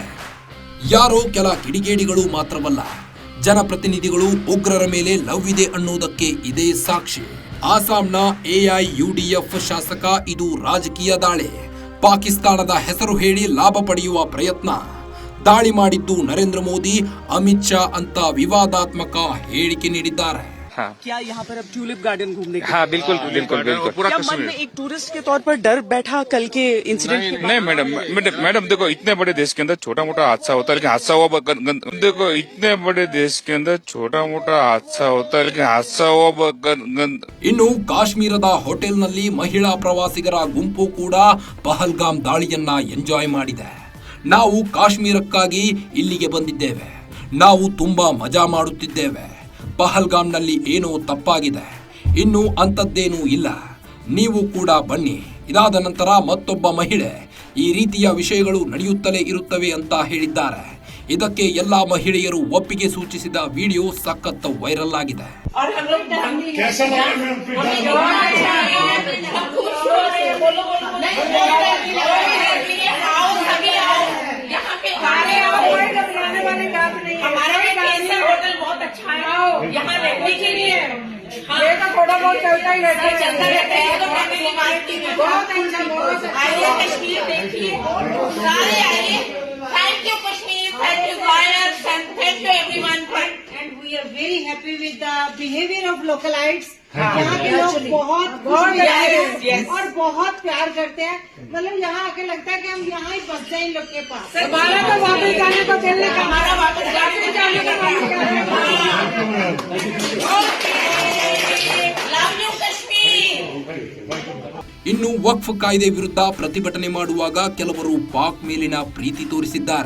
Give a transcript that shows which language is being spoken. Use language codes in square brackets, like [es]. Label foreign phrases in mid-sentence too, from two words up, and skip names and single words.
[kn] ಯಾರೋ ಕೆಲ ಕಿಡಿಗೇಡಿಗಳು ಮಾತ್ರವಲ್ಲ, ಜನಪ್ರತಿನಿಧಿಗಳು ಉಗ್ರರ ಮೇಲೆ ಲವ್ ಇದೆ ಅನ್ನೋದಕ್ಕೆ ಇದೇ ಸಾಕ್ಷಿ. ಆಸಾಂನ AIUDF ಶಾಸಕ ಇದು ರಾಜಕೀಯ ದಾಳಿ. ಪಾಕಿಸ್ತಾನದ ಹೆಸರು ಹೇಳಿ ಲಾಭ ಪಡೆಯುವ ಪ್ರಯತ್ನ. ದಾಳಿ ಮಾಡಿದ್ದು ನರೇಂದ್ರ ಮೋದಿ, ಅಮಿತ್ ಶಾ ಅಂತ ವಿವಾದಾತ್ಮಕ ಹೇಳಿಕೆ ನೀಡಿದ್ದಾರೆ. [hi] हाँ क्या यहाँ पर अब ट्यूलिप गार्डन घूमने के हाँ बिल्कुल बिल्कुल बिल्कुल क्या मन में एक टूरिस्ट के तौर पर डर बैठा कल के इंसिडेंट के बाद? नहीं मैडम देखो इतने बड़े देश के अंदर छोटा मोटा हादसा होता है लेकिन हादसा हुआ देखो इतने बड़े देश के अंदर छोटा मोटा हादसा होता है लेकिन हादसा हुआ [kn] ಇನ್ನು ಕಾಶ್ಮೀರದ ಹೋಟೆಲ್ನಲ್ಲಿ ಮಹಿಳಾ ಪ್ರವಾಸಿಗರ ಗುಂಪು ಕೂಡ ಪಹಲ್ಗಾಮ್ ದಾಳಿಯನ್ನ ಎಂಜಾಯ್ ಮಾಡಿದೆ. ನಾವು ಕಾಶ್ಮೀರಕ್ಕಾಗಿ ಇಲ್ಲಿಗೆ ಬಂದಿದ್ದೇವೆ, ನಾವು ತುಂಬಾ ಮಜಾ ಮಾಡುತ್ತಿದ್ದೇವೆ, ಪಹಲ್ಗಾಮ್ನಲ್ಲಿ ಏನೋ ತಪ್ಪಾಗಿದೆ, ಇನ್ನು ಅಂಥದ್ದೇನೂ ಇಲ್ಲ, ನೀವು ಕೂಡ ಬನ್ನಿ. ಇದಾದ ನಂತರ ಮತ್ತೊಬ್ಬ ಮಹಿಳೆ ಈ ರೀತಿಯ ವಿಷಯಗಳು ನಡೆಯುತ್ತಲೇ ಇರುತ್ತವೆ ಅಂತ ಹೇಳಿದ್ದಾರೆ. ಇದಕ್ಕೆ ಎಲ್ಲಾ ಮಹಿಳೆಯರು ಒಪ್ಪಿಗೆ ಸೂಚಿಸಿದ ವಿಡಿಯೋ ಸಖತ್ ವೈರಲ್ ಆಗಿದೆ. [hi] यहाँ रहने के लिए ये तो थोड़ा बहुत चलता ही रहता है, चलता रहता है। तो बहुत अच्छा, बहुत आइए कश्मीर देखिए, सारे आइए. [en] Thank you Kashmir, thank you Guyanese, and thank you everyone. And we are very happy with the behavior of localites. [hi] यहाँ के लोग बहुत खुश और बहुत प्यार करते हैं. मतलब यहाँ आके लगता है कि हम यहाँ ही बस जाए इन लोग के पास. हमारा तो वापस जाने को दिल नहीं, हमारा वापस जाने को [en] love you [hi] कश्मीर. [kn] ಇನ್ನು ವಕ್ಫ್ ಕಾಯ್ದೆ ವಿರುದ್ಧ ಪ್ರತಿಭಟನೆ ಮಾಡುವಾಗ ಕೆಲವರು ಪಾಕ್ ಮೇಲಿನ ಪ್ರೀತಿ ತೋರಿಸಿದ್ದಾರೆ.